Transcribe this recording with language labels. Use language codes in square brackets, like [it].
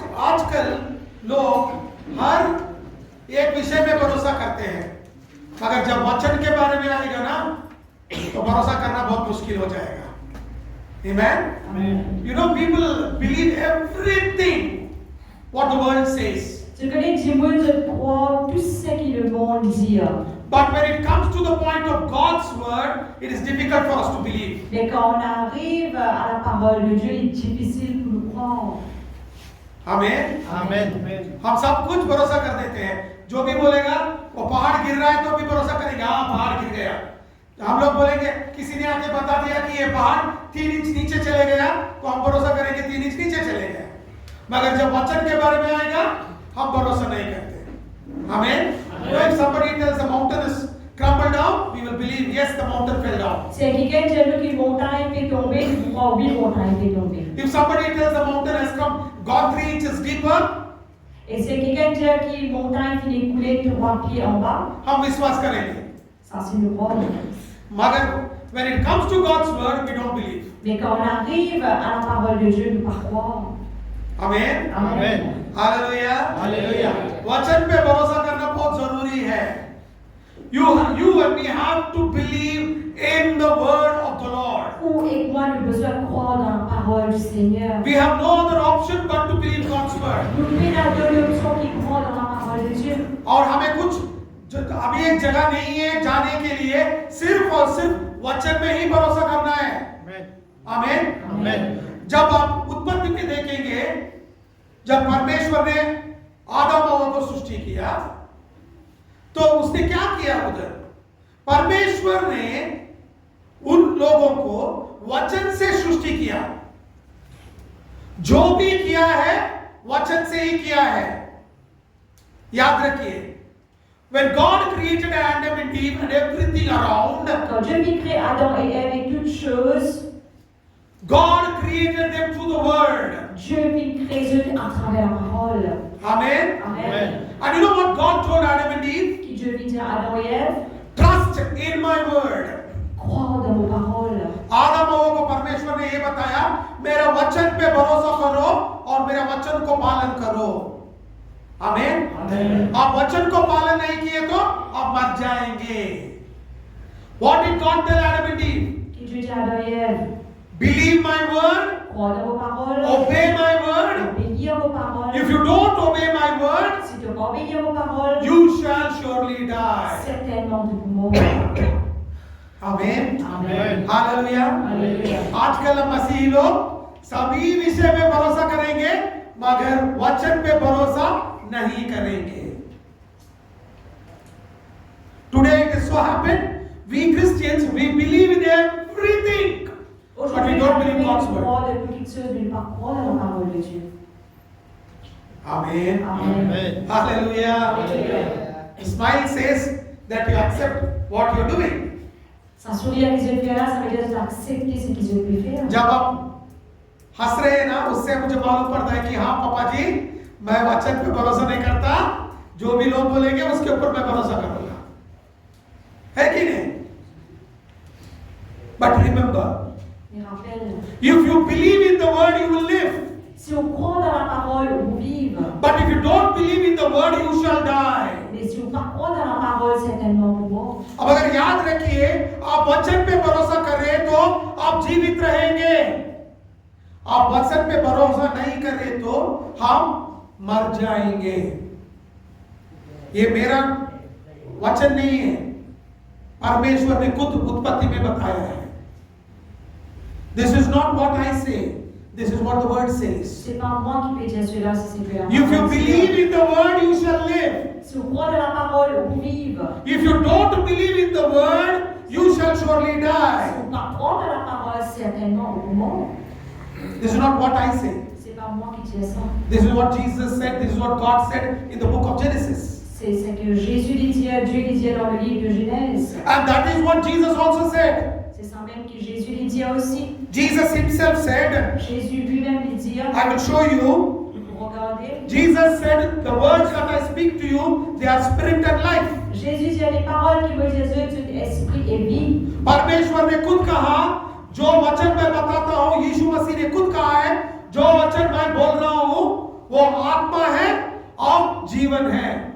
[hi] आजकल लोग हर एक विषय में भरोसा करते हैं, मगर जब वचन के बारे में आएगा ना तो भरोसा करना बहुत मुश्किल हो जाएगा. [en] Amen? You know, people believe everything what the world says. [fr] Tu connais que Dieu croit tout ce que le monde dit. [en] But when it comes to the point of God's word, it is difficult for us to believe. [fr] Mais quand on arrive à la parole de Dieu, il est difficile pour nous croire. [en] Amen. Amen. [hi] हम सब कुछ भरोसा कर देते हैं. जो भी बोलेगा वो पहाड़ गिर रहा है तो भी भरोसा करेंगे, हाँ पहाड़ गिर गया. हम लोग बोलेंगे किसी ने आके बता दिया कि ये पहाड़ 3 इंच नीचे चले गया तो हम भरोसा करेंगे 3 इंच नीचे चले गया. मगर जब वचन के बारे में आएगा हम भरोसा नहीं करते. [en] Amen. If somebody tells the mountain is crumbled down, we will believe yes, the mountain fell down. [fr] Si quelqu'un dit qu'une montagne peut tomber, nous croyons oui, montagne peut tomber. [en] If somebody tells the mountain has gone 3 inches deeper, [fr] Et si quelqu'un dit qu'une montagne finit couler 3 pieds en bas, [hi] हम विश्वास करेंगे. [fr] ça c'est nous croire. [hi] मगर [en] when it comes to God's word, we don't believe. [fr] Mais quand on arrive à la parole de Dieu, nous ne croire. [en] Amen. Amen. Hallelujah. Hallelujah. [hi] वचन पे भरोसा करना बहुत जरूरी है. [en] You and me have to believe in the word of the Lord. [fr] Vous et moi, nous devons croire dans la parole du Seigneur. [en] We have no other option but to believe God's word. [fr] Nous n'avons pas d'option qui croit dans la parole de Dieu. [hi] और हमें कुछ अभी एक जगह नहीं है जाने के लिए, सिर्फ और सिर्फ वचन में ही भरोसा करना है. आमीन. [en] Amen. [hi] जब आप उत्पत्ति में देखेंगे, जब परमेश्वर ने आदम और हवा को सृष्टि किया तो उसने क्या किया उधर? परमेश्वर ने उन लोगों को वचन से सृष्टि किया. जो भी किया है वचन से ही किया है. याद रखिए, [en] when God created Adam and Eve and everything around, [fr] Quand Dieu fit créer Adam et Ève et toutes choses, [en] God created them through the word. [fr] Dieu fit créer eux à travers la parole. [en] Amen. Amen. And you know what God told Adam and Eve? [fr] Qui Dieu fit dire à Adam et Ève, [en] Trust in my word. [fr] crois dans mon parole. [hi] आदम और हवा को परमेश्वर ने ये बताया, मेरे वचन पे भरोसा करो और मेरे वचन को पालन करो. आमीन. आप वचन को पालन नहीं किए तो आप मर जाएंगे. [en] What did God tell Adam and Eve? [fr] Qui Dieu dit à Adam et Ève, [en] Believe my word, [fr] crois dans vos paroles, [en] obey my word. [fr] obéir vos paroles. [en] If you don't obey my word, [fr] Si tu vas obéir vos paroles, [en] you shall surely die. [fr] certainement tu mourras. [en] Amen. Amen. Hallelujah. Hallelujah. [hi] आजकल हम मसीही लोग सभी विषय में भरोसा करेंगे मगर वचन पे भरोसा नहीं करेंगे. [en] Today it is so happened, we Christians, we believe in everything, but we don't believe God's word. [fr] croire de toutes choses, mais ne pas croire dans la parole de Dieu. [en] Amen. Amen. Hallelujah. Hallelujah. Smile says that you accept what you're doing. [fr] Ça sourire qu'ils ont fait là, ça veut dire que tu as accepté ce qu'ils ont pu faire. [hi] जब आप हंस रहे हैं ना, उससे मुझे मालूम पड़ता है कि हाँ पापा जी, मैं वचन पे भरोसा नहीं करता, जो भी लोग बोलेंगे उसके ऊपर मैं भरोसा करूंगा. है कि नहीं? [en] But remember, [fr] Mais rappelle, [en] if you believe in the word, you will live. [fr] si on croit dans la parole, on vive. [en] But if you don't believe in the word, you shall die. [fr] Mais si on ne croit dans la parole, certainement on mourra. [hi] अब अगर याद रखिए, आप वचन पे भरोसा कर रहे हैं तो आप जीवित रहेंगे. आप वचन पे भरोसा नहीं कर रहे तो हम मर जाएंगे. ये मेरा वचन नहीं है, परमेश्वर ने खुद उत्पत्ति में बताया है. [en] This is not what I say. This is what the word says. [fr] C'est pas moi qui peux dire cela, si c'est que la [en] If you [fr] parole [en] believe [fr] dit. [en] in the word, you shall live. [fr] Si on croit dans la parole, on vive. [en] If you don't believe in the word, you shall surely [fr] Si [en] die. [fr] on ne croit dans la parole, certainement on mourra. [en] This is not what I say. [fr] C'est pas moi qui dis ça. [en] This is what Jesus said. This is what God said in the book of Genesis. [fr] C'est ce que Jésus disait, Dieu disait dans le livre de Genèse. [en] And that is what Jesus also said. [fr] C'est C'est ça même que Jésus lui dit aussi. [en] Jesus himself said, [fr] Jésus lui-même lui dit. [en] I will show you. [fr] Regardez. [en] Jesus said, the words that I speak to you, they are spirit and life. [fr] Jésus dit les paroles qui me disent sont esprit et vie. [hi] परमेश्वर ने खुद कहा, जो वचन मैं बताता हूँ, यीशु मसीह ने खुद कहा है, जो वचन मैं बोल रहा हूँ, वो आत्मा है और जीवन है।